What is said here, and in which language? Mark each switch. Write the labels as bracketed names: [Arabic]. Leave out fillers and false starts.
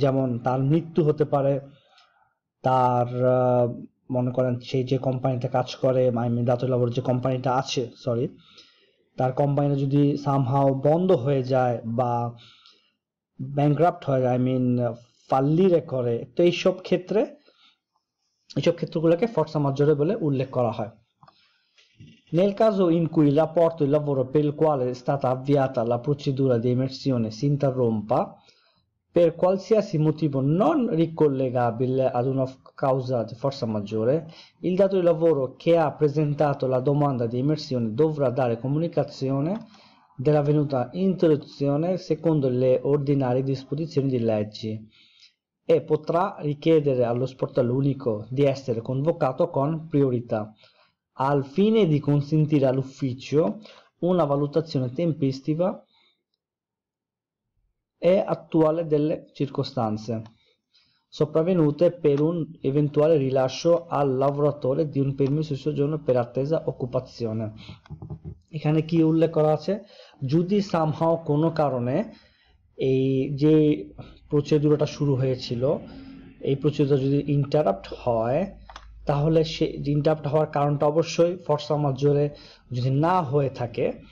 [Bangla] যেমন তার মৃত্যু হতে পারে, তার মনে করেন সেই যে কোম্পানিতে কাজ করে, দাতই লাভরের যে কোম্পানিটা আছে তার কোম্পানিটা যদি সামহাও বন্ধ হয়ে যায় বা ব্যাংক্রাপ্ট হয়ে যায়, ফাল্লিরে করে, তো এইসব ক্ষেত্রগুলোকে ফর্সা মাজ্জোরে বলে উল্লেখ করা হয়। [Italian] Nel caso in cui il rapporto di lavoro per il quale è stata avviata la procedura di emersione si interrompa per qualsiasi motivo non ricollegabile ad una causa di forza maggiore, il datore di lavoro che ha presentato la domanda di emersione dovrà dare comunicazione dell'avvenuta interruzione secondo le ordinarie disposizioni di legge e potrà richiedere allo sportello unico di essere convocato con priorità al fine di consentire all'ufficio una valutazione tempestiva e attuale delle circostanze sopravvenute per un eventuale rilascio al lavoratore di un permesso di soggiorno per attesa occupazione। [Bangla] এখানে কি উল্লেখ করা আছে, যদি somehow কোনো কারণে এই যে প্রসিডিউরটা শুরু হয়েছিল এই প্রসিডিউর যদি ইন্টারাপ্ট হয় তাহলে সে ইন্টারাপ্ট হওয়ার কারণটা অবশ্যই ফর্সা মাজ্জোরে যদি না হয়ে থাকে,